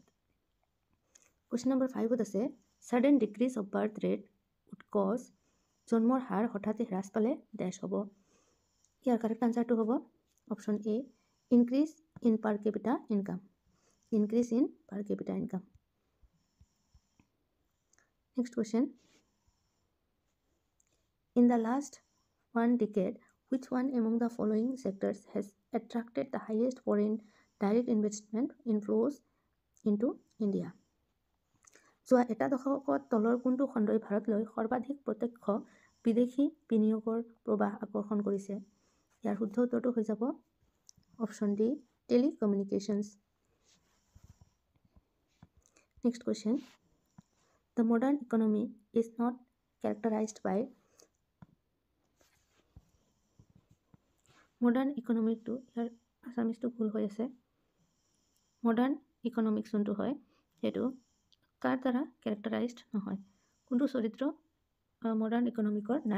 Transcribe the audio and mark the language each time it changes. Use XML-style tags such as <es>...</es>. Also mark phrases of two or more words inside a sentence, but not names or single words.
<as>কুৱেশ্যন নম্বৰ 5ত আছে</as> <en>sudden decrease of birth rate would cause.</en> <as>জন্মৰ হাৰ হঠাতে হ্ৰাস পালে ডেছ হ'ব। ইয়াৰ কাৰেক্ট আনচাৰটো হ'ব</as> <en>option A, increase in per capita income. increase in per capita income. Next question, in the last one decade, which one among the following sectors has attracted the highest foreign direct investment inflows into India?</en> <as>যোৱা এটা দশকত তলৰ কোনটো খণ্ডই ভাৰতলৈ সৰ্বাধিক প্ৰত্যক্ষ বিদেশী বিনিয়োগৰ প্ৰৱাহ আকৰ্ষণ কৰিছে? ইয়াৰ শুদ্ধ উত্তৰটো হৈ যাব</as> <en>option D,</en> <as>টেলিকমিউনিকেশ্যনছ।</as> <en>next question, the modern economy is not characterized by. modern economicটো</en> <as>ইয়াৰ আছামিজটো ভুল হৈ আছে।</as> <en>modern economics</en> <as>যোনটো হয় সেইটো কাৰ দ্বাৰা কেৰেক্টাৰাইজড নহয়, কোনটো চৰিত্ৰ</as> <en>modern economicৰ</en> <as>নাই?</as>